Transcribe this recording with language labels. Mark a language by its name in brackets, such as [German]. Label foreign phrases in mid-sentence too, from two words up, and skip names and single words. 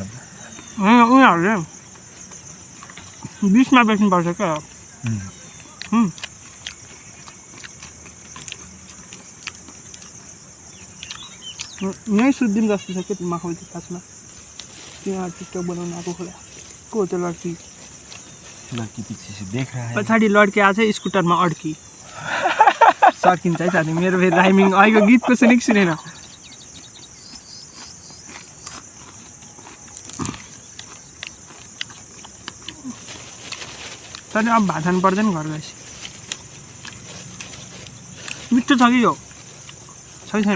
[Nepali] उनीहरूले 20 मा बेच्नुपर्छ क्या यहीँ सुत्दिउँ जस्तो छ क्या त्यो माहौल चाहिँ खासमा त्यहाँ टिकटक बनाउनु आएको खोला को हो त्यो लड्की [Hindi] लड़की पीछे से देख रहा है [Nepali] पछाडि लड्की आएको छ स्कुटरमा अड्की सकिन्छ है साथी मेरो फेरि राइमिङ अहिलेको गीतको सुनेको सुनेन तर अब भात खानु पर्दैन घर गएपछि मिठो छ कि यो छ कि छैन